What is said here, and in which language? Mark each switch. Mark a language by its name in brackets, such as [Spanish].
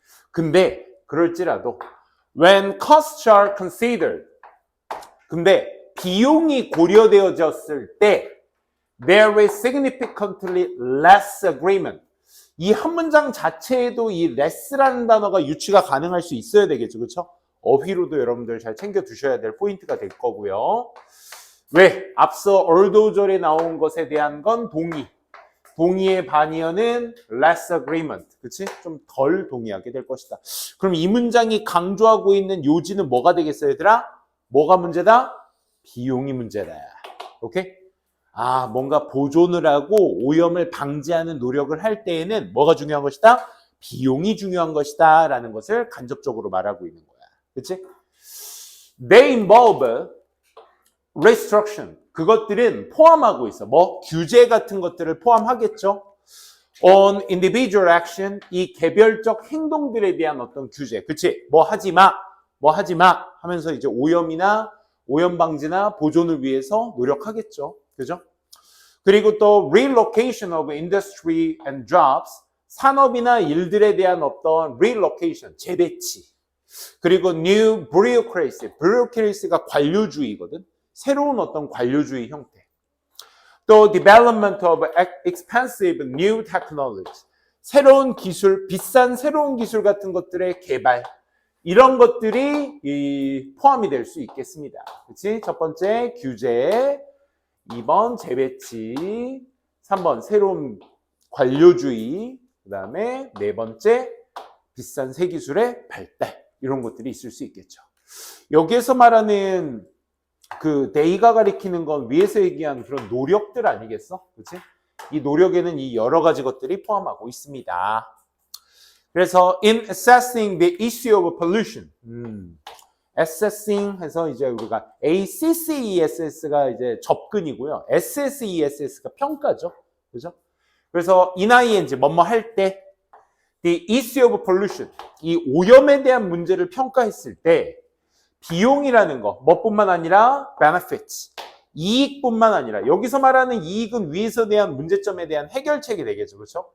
[Korean] 근데 그럴지라도 [English] when costs are considered, [Korean] 근데 비용이 고려되어졌을 때 [English] there is significantly less agreement. [Korean] 이 한 문장 자체에도 이 less라는 단어가 유추가 가능할 수 있어야 되겠죠. 그렇죠? 어휘로도 여러분들 잘 챙겨 두셔야 될 포인트가 될 거고요. 왜? 앞서 얼도절에 나온 것에 대한 건 동의. 동의의 반이어는 [English] less agreement. [Korean] 그치? 좀 덜 동의하게 될 것이다. 그럼 이 문장이 강조하고 있는 요지는 뭐가 되겠어요, 얘들아? 뭐가 문제다? 비용이 문제다. 오케이? 뭔가 보존을 하고 오염을 방지하는 노력을 할 때에는 뭐가 중요한 것이다? 비용이 중요한 것이다. 라는 것을 간접적으로 말하고 있는 거야. 그치? [English] They involve restriction. [Korean] 그것들은 포함하고 있어. 뭐? 규제 같은 것들을 포함하겠죠? [English] On individual action. [Korean] 이 개별적 행동들에 대한 어떤 규제. 그치? 뭐 하지 마. 뭐 하지 마. 하면서 이제 오염 방지나 보존을 위해서 노력하겠죠. 그죠? [English] 그리고 또 relocation of industry and jobs. [Korean] 산업이나 일들에 대한 어떤 relocation, 재배치. [English] 그리고 new bureaucracy. [Korean] bureaucracy가 관료주의거든. 새로운 어떤 관료주의 형태. [English] 또 development of expensive new technologies. [Korean] 새로운 기술, 비싼 새로운 기술 같은 것들의 개발. 이런 것들이 포함이 될 수 있겠습니다. 그치? 첫 번째 규제, 2번 재배치, 3번 새로운 관료주의, 그 다음에 네 번째 비싼 새 기술의 발달. 이런 것들이 있을 수 있겠죠. 여기에서 말하는 그 데이가 가리키는 건 위에서 얘기한 그런 노력들 아니겠어? 그치? 이 노력에는 이 여러 가지 것들이 포함하고 있습니다. 그래서 [English] in assessing the issue of pollution, [Korean] assessing 해서 이제 우리가 ACCESS가 이제 접근이고요. SSESS가 평가죠. 그죠? 그래서 ING 뭐뭐 할 때 [English] the issue of pollution, [Korean] 이 오염에 대한 문제를 평가했을 때 비용이라는 거, 뭐뿐만 아니라 benefits, 이익뿐만 아니라 여기서 말하는 이익은 위에서 대한 문제점에 대한 해결책이 되겠죠. 그렇죠?